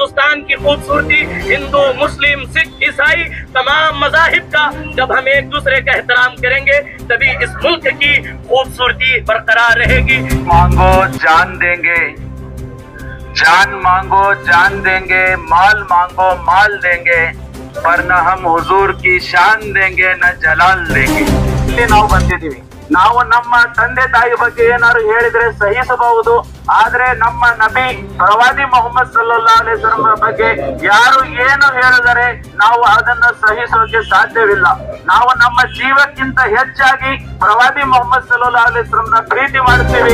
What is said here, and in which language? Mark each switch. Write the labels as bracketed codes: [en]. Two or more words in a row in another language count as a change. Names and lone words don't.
[hi] हिंदुस्तान की खूबसूरती, हिंदू मुस्लिम सिख ईसाई तमाम मज़ाहिब का जब हम एक दूसरे का एहतराम करेंगे तभी इस मुल्क की खूबसूरती बरकरार रहेगी। मांगो जान देंगे, जान मांगो जान देंगे, माल मांगो माल देंगे, पर न हम हुजूर की शान देंगे न जलाल देंगे। [kn] ಇಲ್ಲಿ ನಾವು ಬಂದಿದ್ದೀವಿ, ನಾವು ನಮ್ಮ ತಂದೆ ತಾಯಿ ಬಗ್ಗೆ ಏನಾದ್ರು ಹೇಳಿದ್ರೆ ಸಹಿಸಬಹುದು, ಆದ್ರೆ ನಮ್ಮ ನಬಿ ಪ್ರವಾದಿ ಮೊಹಮ್ಮದ್ [ar] صلى الله عليه وسلم [kn] ಬಗ್ಗೆ ಯಾರು ಏನು ಹೇಳಿದರೆ ನಾವು ಅದನ್ನ ಸಹಿಸೋಕೆ ಸಾಧ್ಯವಿಲ್ಲ. ನಾವು ನಮ್ಮ ಜೀವಕ್ಕಿಂತ ಹೆಚ್ಚಾಗಿ ಪ್ರವಾದಿ ಮೊಹಮ್ಮದ್ [ar] صلى الله عليه وسلم [kn] ಪ್ರೀತಿ ಮಾಡ್ತೀವಿ.